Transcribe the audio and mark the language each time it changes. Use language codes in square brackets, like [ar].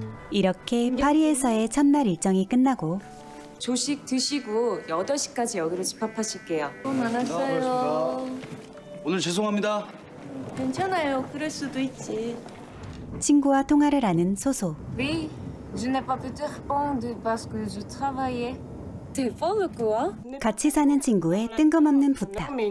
[ko] 이렇게 파리에서의 첫날 일정이 끝나고 조식 드시고 8시까지 여기로 집합하실게요. 많았어요. 오늘 죄송합니다. 괜찮아요. 그럴 수도 있지. 친구와 통화를 하는 소소. [fr] Oui, je n'ai pas pu te répondre parce que je travaillais. Répondre quoi? [ko] 같이 사는 친구의 뜬금없는 부탁.